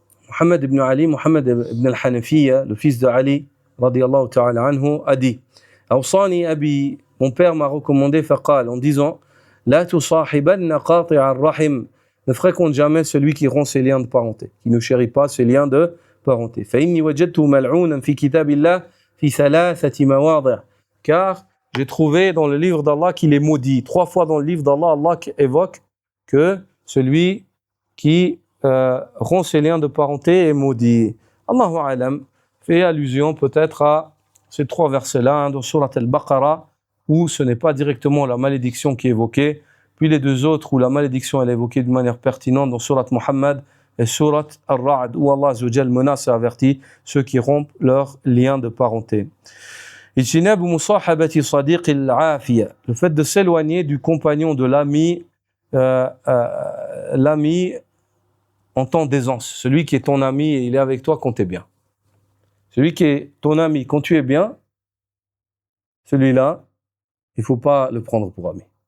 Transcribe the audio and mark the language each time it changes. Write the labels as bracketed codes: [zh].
[fr] Muhammad ibn Ali, Muhammad ibn al-Hanafiya, le fils de Ali, radiyallahu ta'ala anhu, a dit, [ar] أوصاني أبي, [fr] mon père m'a recommandé, [ar] فقال, [fr] en disant, [ar] لا تصاحبن قاطع الرحم. [fr] Ne fréquente jamais celui qui rompt ses liens de parenté, qui ne chérit pas ses liens de parenté. [ar] فإني وجدته ملعونا في كتاب الله في 3 مواضع. [fr] Car j'ai trouvé dans le livre d'Allah qu'il est maudit. 3 fois dans le livre d'Allah, Allah évoque que celui qui rompt ses liens de parenté est maudit. Allahu alam fait allusion peut-être à ces 3 versets-là, dans Surat al-Baqarah, où ce n'est pas directement la malédiction qui est évoquée, puis les 2 autres où la malédiction est évoquée de manière pertinente dans Surat Muhammad et Surat Ar-Ra'd, où Allah Azza wa Jal menace et avertit ceux qui rompent leurs liens de parenté. [ar] اجتناب مصاحبة صديق العافية. [fr] Le fait de s'éloigner du compagnon, de l'ami, l'ami en temps d'aisance. Celui qui est ton ami et il est avec toi quand tu es bien. Celui qui est ton ami quand tu es bien, celui-là, il ne faut pas le prendre pour ami.